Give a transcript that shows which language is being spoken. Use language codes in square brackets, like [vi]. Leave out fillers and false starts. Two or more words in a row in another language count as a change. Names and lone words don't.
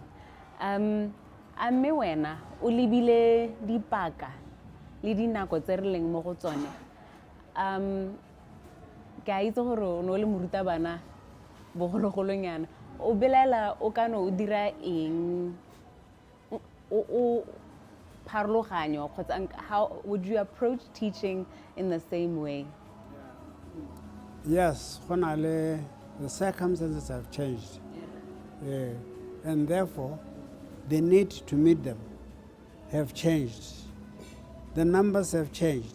[tn] Mme wena o lebile dipaka le dinako tse re leng mo go tsone. Ke a itse gore o ne o le morutabana bogologolonyana o belela o ka no o dira eng o parloganyo kgotsa [en] how would you approach teaching in the same way? Yes, the circumstances have changed, and therefore the need to meet them have changed. The numbers have changed.